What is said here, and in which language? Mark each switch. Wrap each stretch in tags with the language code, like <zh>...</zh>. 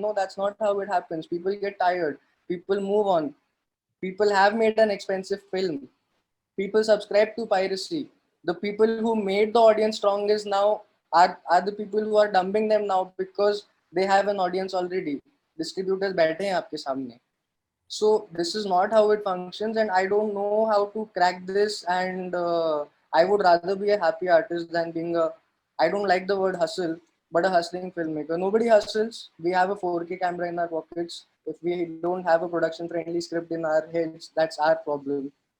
<en>No, that's not how it happens. People get tired. People move on. People have made an expensive film. People subscribe to piracy. The people who made the audience strong is now are the people who are dumping them now because they have an audience already.</en> <hi>Distributors बैठे हैं आपके सामने.</hi> <en>So this is not how it functions, and I don't know how to crack this. And I would rather be a happy artist than being a, I don't like the word hustle, but a hustling filmmaker. Nobody hustles. We have a 4K camera in our pockets. If we don't have a production friendly script in our heads, that's our problem.</en>